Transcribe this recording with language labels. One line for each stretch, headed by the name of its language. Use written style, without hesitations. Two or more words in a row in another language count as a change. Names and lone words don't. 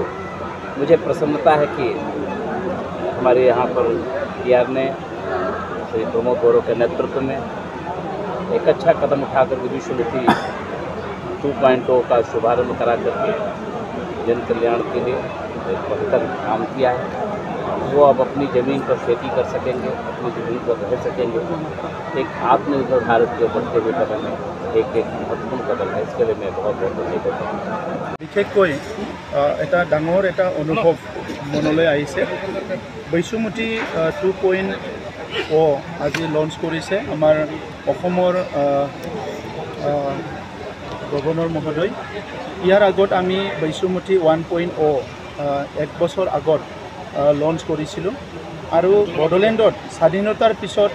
Hindi: मुझे प्रसन्नता है कि हमारे यहाँ पर बीटीआर ने श्री प्रमोद गौरव के नेतृत्व में एक अच्छा कदम उठाकर विश्वमुखी 2.0 का शुभारंभ करा करके जन कल्याण के लिए एक बेहतर काम किया है। वो अब अपनी ज़मीन पर खेती कर सकेंगे, अपनी ज़मीन पर रह सकेंगे। एक आत्मनिर्भर भारत के बढ़ते हुए कदम है, एक महत्वपूर्ण कदम है। इसके लिए मैं बहुत बहुत धन्यवाद देता हूँ।
Assamese: বিশেষকৈ এটা ডাঙৰ এটা অনুভৱ মনলৈ আহিছে। বৈশুমতি 2.0 আজি লঞ্চ কৰিছে আমাৰ অসমৰ গভৰ্ণৰ মহোদয়। ইয়াৰ আগত আমি বৈশুমতি 1.0 এক বছৰ আগত লঞ্চ কৰিছিলোঁ আৰু বড়োলেণ্ডত স্বাধীনতাৰ পিছত